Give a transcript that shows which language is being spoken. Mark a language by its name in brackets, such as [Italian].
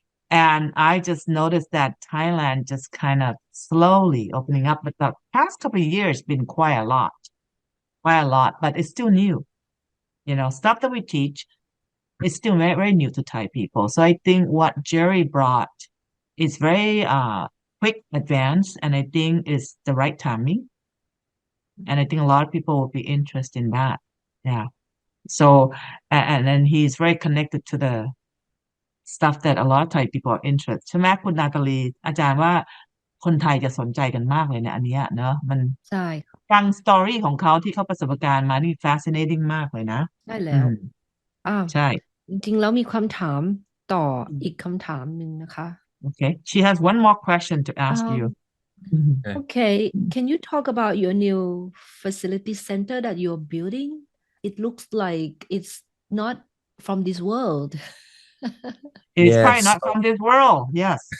[English] And I just noticed that Thailand just kind of slowly opening up, but the past couple of years been quite a lot, but it's still new. Stuff that we teach is still very, very new to Thai people. So I think what Jerry brought is very quick advance, and I think it's the right timing. And I think a lot of people will be interested in that. Yeah. So, and then he's very connected to the stuff that a lot of Thai people are interested [Thai] ใช่ไหมคุณนาตาลีอาจารย์ว่าคนไทยจะสนใจกันมากเลยเนี่ยอันเนี้ยเนอะมัน ใช่ ฟังสตอรี่ของเขาที่เขาประสบการณ์มานี่ fascinating มากเลยนะ ใช่แล้ว ใช่ จริงๆแล้วมีคำถามต่ออีกคำถามหนึ่งนะคะ [English] Okay, she has one more question to ask you. Okay, can you talk about your new facility center that you're building? It looks like it's not from this world. It's probably not from this world. Yes.